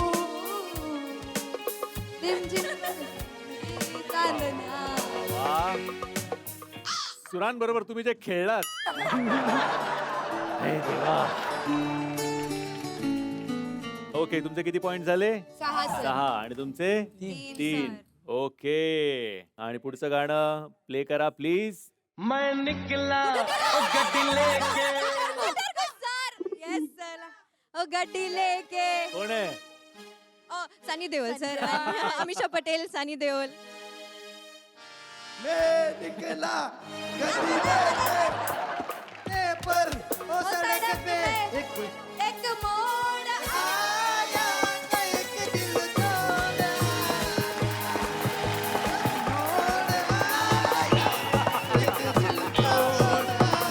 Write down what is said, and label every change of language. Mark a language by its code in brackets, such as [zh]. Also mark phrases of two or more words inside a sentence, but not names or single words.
[mr] सुरांबरोबर तुम्ही जे खेळलात. हे देवा. ओके, तुमचे किती पॉइंट झाले? 6 6. आणि तुमचे 3. ओके. आणि पुढचं गाणं प्ले करा प्लीज. [hi] मैं निकला ओ गड्डी लेके [en] Sir. Yes sir. [hi] ओ गड्डी लेके. [mr] कोण आहे? सनी देओल सर. अमिषा पटेल, सनी देओल. [hi] मैं निकला गली पे पर ओ सड़क पे एक एक मोड़ आया एक दिल जोड़ा मोड़ आया एक दिल जोड़ा